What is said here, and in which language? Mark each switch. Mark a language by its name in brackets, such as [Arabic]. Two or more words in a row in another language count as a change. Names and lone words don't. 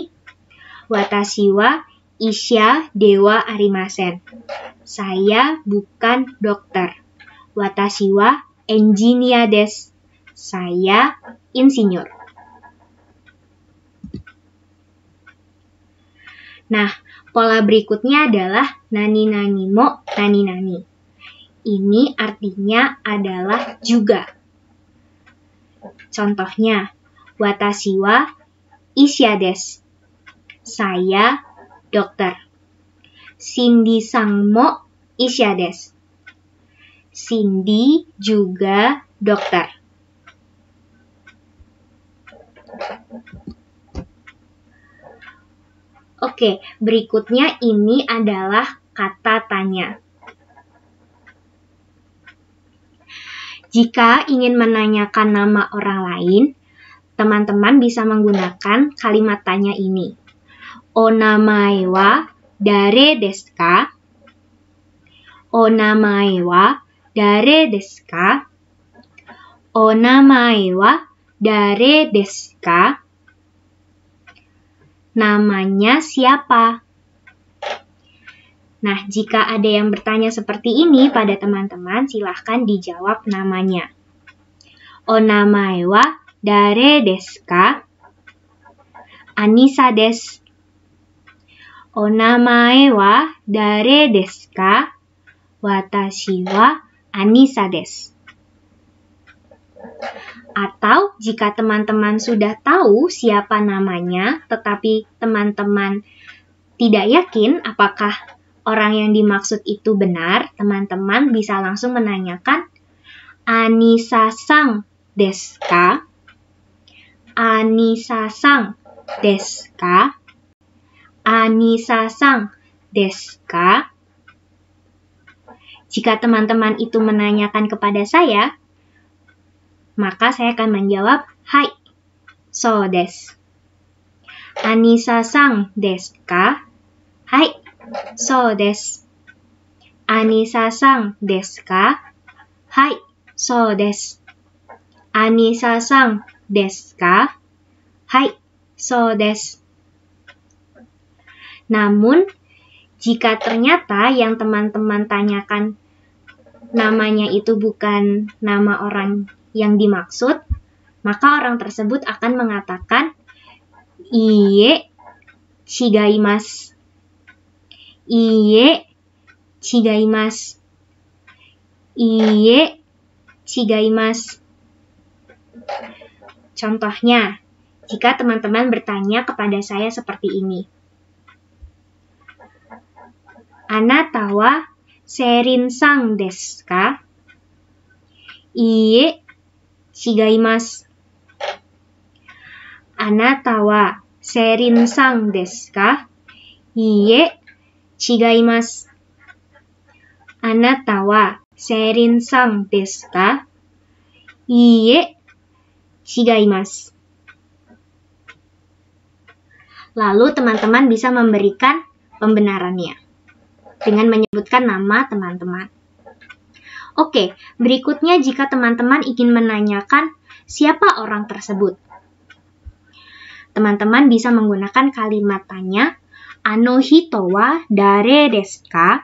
[Japanese] 私は医者ではありません. [Indonesian] Saya bukan dokter. [Japanese] Watashi wa engineer desu. [Indonesian] Saya insinyur. Nah, pola berikutnya adalah [Japanese] 何々も何々. [Indonesian] Ini artinya adalah juga. [Japanese] Contohnya, 私は医者です. [Indonesian] Saya dokter. [Japanese] シンディさんも医者です. [Indonesian] Cindy juga dokter. Oke, berikutnya ini adalah kata tanya. Jika ingin menanyakan nama orang lain, teman-teman bisa menggunakan kalimat tanya ini. [Japanese] お名前は誰ですか? お名前は誰ですか? お名前は誰ですか? [Indonesian] Namanya siapa? Nah, jika ada yang bertanya seperti ini pada teman-teman, silahkan dijawab namanya. [Japanese] お名前は誰ですか? アニッサです. お名前は誰ですか? 私はアニッサです. [Indonesian] Atau jika teman-teman sudah tahu siapa namanya, tetapi teman-teman tidak yakin apakah orang yang dimaksud itu benar, teman-teman bisa langsung menanyakan, [Japanese] アニッサさんですか? アニッサさんですか? アニッサさんですか? [Indonesian] Jika teman-teman itu menanyakan kepada saya, maka saya akan menjawab, hai, [Japanese] そうです. アニッサさんですか? はい、そうです. アニッサさんですか? はい、そうです. アニッサさんですか? はい、そうです. [Indonesian] Namun, jika ternyata yang teman-teman tanyakan namanya itu bukan nama orang yang dimaksud, maka orang tersebut akan mengatakan, [Japanese] いいえ、違います. いいえ、違います. いいえ、違います. [Indonesian] Contohnya, jika teman-teman bertanya kepada saya seperti ini. [Japanese] あなたはセリンさんですか? いいえ、違います. あなたはセリンさんですか? いいえ、違います。あなたはセリンさんですか? いいえ、違います. [Indonesian] Lalu teman-teman bisa memberikan pembenarannya dengan menyebutkan nama teman-teman. Oke, berikutnya jika teman-teman ingin menanyakan siapa orang tersebut, teman-teman bisa menggunakan kalimat tanya, [Japanese] あの人は誰ですか?